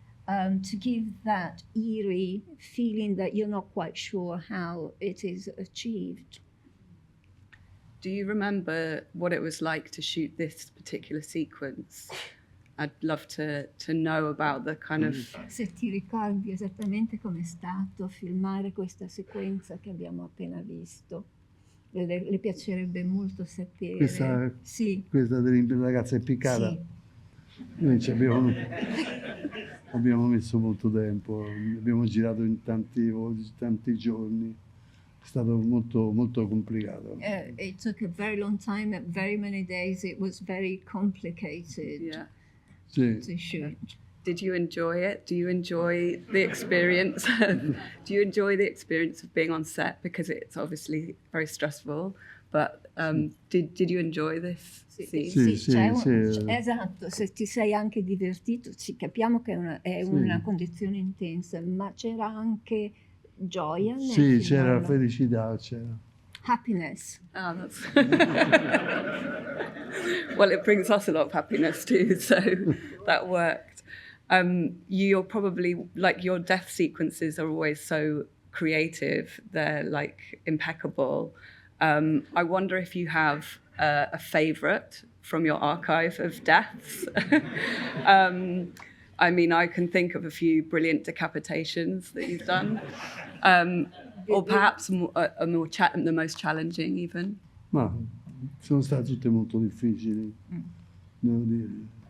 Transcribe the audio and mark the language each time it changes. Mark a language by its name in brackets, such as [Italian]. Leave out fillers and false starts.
[English] To give that eerie feeling that you're not quite sure how it is achieved. Do you remember what it was like to shoot this particular sequence? I'd love to know about the kind of... [Italian] Se ti ricordi esattamente com'è stato filmare questa sequenza che abbiamo appena visto. Le piacerebbe molto sapere. Questa della ragazza impiccata? Sì. Noi abbiamo messo molto tempo, abbiamo girato in tanti giorni, è stato molto, molto complicato. [English] It took a very long time, very many days, it was very complicated to shoot. Did you enjoy it? Do you enjoy the experience? Do you enjoy the experience of being on set? Because it's obviously very stressful, but did you enjoy this scene? [Italian] Sì. Esatto, se ti sei anche divertito, sì, capiamo che è una condizione intensa, ma c'era anche gioia nel Sì, c'era felicità, c'era. [English] Happiness. Oh, that's... Well, it brings us a lot of happiness too, so that worked. You're probably, like, your death sequences are always so creative, they're like impeccable. I wonder if you have a favorite from your archive of deaths. I mean, I can think of a few brilliant decapitations that you've done, or perhaps the most challenging even. [Italian] Ma sono state tutte molto difficili, devo dire.